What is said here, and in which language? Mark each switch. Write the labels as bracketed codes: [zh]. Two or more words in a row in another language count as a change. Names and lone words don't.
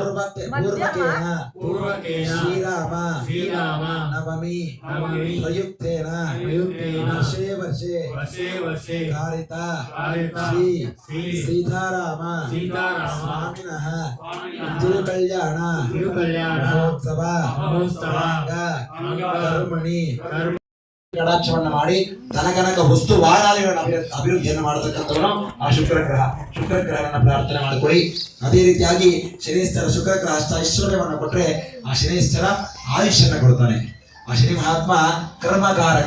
[sa] पूर्वकेन श्रीराम नवमी प्रयुक्तेन वर्षे कारिता श्री सीताराम स्वामिनः तिरुकल्याण महोत्सव कर्मणि [kn] ಕಟಾಕ್ಷವನ್ನ ಮಾಡಿ ತನಗನಕ ವಸ್ತು ವಾರಾದಿಗಳನ್ನ ಅಭಿವೃದ್ಧಿಯನ್ನು ಮಾಡತಕ್ಕಂಥವನು ಆ ಶುಕ್ರಗ್ರಹವನ್ನ ಪ್ರಾರ್ಥನೆ ಮಾಡಿಕೊಳ್ಳಿ. ಅದೇ ರೀತಿಯಾಗಿ ಶನೇಶ್ವರ ಶುಕ್ರಗ್ರಹ ಅಷ್ಟ ಐಶ್ವರ್ಯವನ್ನ ಕೊಟ್ರೆ ಆ ಶನೇಶ್ವರ ಆಯುಷ್ಯನ್ನ ಕೊಡ್ತಾನೆ. ಆ ಶನಿ ಮಹಾತ್ಮ ಕರ್ಮಕಾರಕ.